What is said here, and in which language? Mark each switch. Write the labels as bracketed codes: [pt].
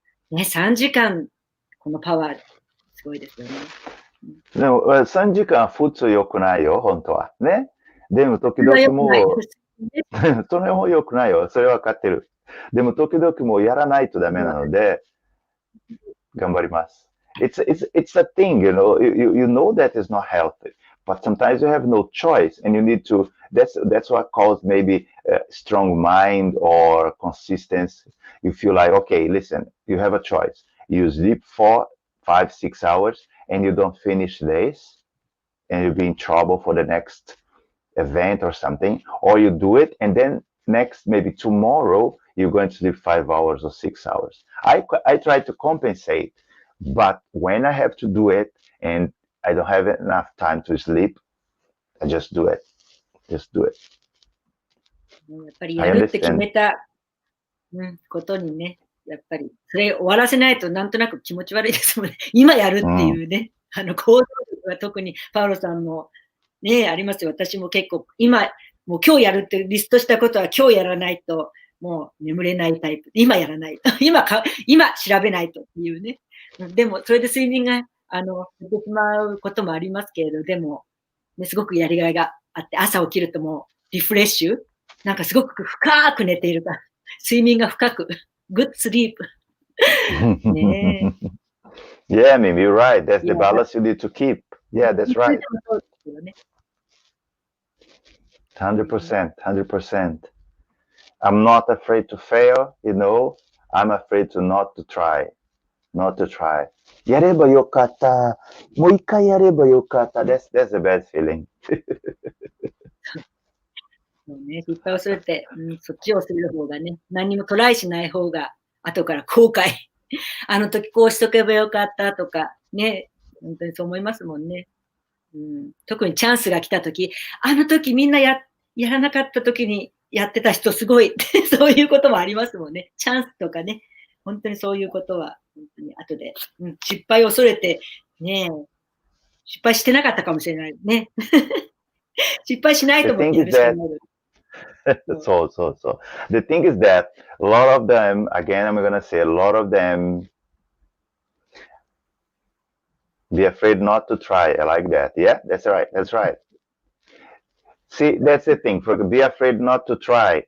[ja] ね、3時間、このパワー、すごいですよね。でも、3時間普通良くないよ、本当は。ね。でも、時々もう、それも良くないよ。それは分かってる。でも、時々もうやらないとダメなので、頑張ります。 [en] It's a thing, you know that is not healthy, but sometimes you have no choice and you need to, that's what calls maybe a strong mind or consistency. You feel like, okay, listen, you have a choice. You sleep 4, 5, 6 hours and you don't finish this and you'll be in trouble for the next event or something, or you do it and then next, maybe tomorrow, you're going to sleep 5 hours or 6 hours. I try to compensate, but when I have to do it and I don't have enough time to sleep, I just do it. Just do it. [ja] やっぱりやるって決めた、ことにね、やっぱりそれ終わらせないとなんとなく気持ち悪いですもんね。今やるっていうね、行動力が特にパウロさんもね、ありますよ。私も結構もう今日やるってリストしたことは今日やらないともう眠れないタイプ。今やらないと。今調べないとっていうね。でも、それで睡眠が、減ってしまうこともありますけれど、でも、ね、すごくやりがいがあって、朝起きるともうリフレッシュ。なんかすごく深く寝ているから、睡眠が深く。 [en] Good sleep. ね Yeah, maybe you're right. That's the balance you need to keep. Yeah, that's right. 100%, 100%. I'm not afraid to fail, I'm afraid to not to try. Not to try. [ja] やればよかった。もう一回やればよかった。 [en] That's the bad feeling. [ja] もうね、失敗をするって、そっちをする方がね、何もトライしない方が、後から後悔。あの時こうしとけばよかったとか、ね、本当にそう思いますもんね。特にチャンスが来た時、あの時みんなやらなかった時にやってた人すごいそういうこともありますもんね。チャンスとかね、本当にそういうことは、本当に後で、失敗を恐れて、ね、失敗してなかったかもしれないね。失敗しないと思ってやるしかない。 [en] So. The thing is that a lot of them, again, I'm going to say a lot of them, be afraid not to try. I like that. Yeah, that's right. That's right. See, that's the thing. Be afraid not to try.